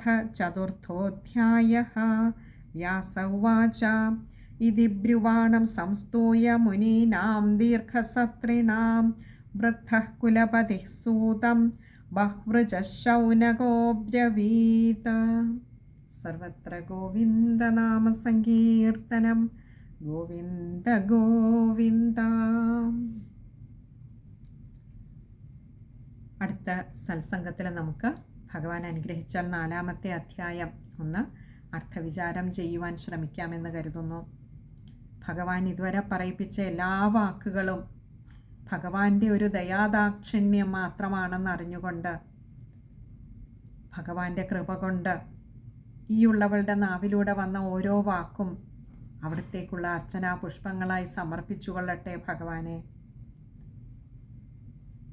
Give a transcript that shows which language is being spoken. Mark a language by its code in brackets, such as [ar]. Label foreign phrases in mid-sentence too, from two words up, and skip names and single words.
[sa] चतुर्थोऽध्यायः व्यास उवाच इति ब्रुवाणं संस्तूय मुनीनां दीर्घसत्रिणां वृद्धः कुलपतिः सूतं बह्वृचः शौनकोऽब्रवीत् सर्वत्र गोविन्दनामसङ्कीर्तनं गोविन्द गोविन्द. [ml] അടുത്ത സത്സംഗത്തിൽ നമുക്ക് ഭഗവാൻ അനുഗ്രഹിച്ചാൽ 4-ാമത്തെ അധ്യായം ഒന്ന് അർത്ഥവിചാരം ചെയ്യുവാൻ ശ്രമിക്കാമെന്ന് കരുതുന്നു. ഭഗവാൻ ഇതുവരെ പറയിപ്പിച്ച എല്ലാ വാക്കുകളും ഭഗവാന്റെ ഒരു ദയാദാക്ഷിണ്യം മാത്രമാണെന്ന് അറിഞ്ഞുകൊണ്ട് ഭഗവാന്റെ കൃപ കൊണ്ട് ഈ ഉള്ളവളുടെ നാവിലൂടെ വന്ന ഓരോ വാക്കും അവിടത്തേക്കുള്ള അർച്ചനാ പുഷ്പങ്ങളായി സമർപ്പിച്ചുകൊള്ളട്ടെ ഭഗവാനെ.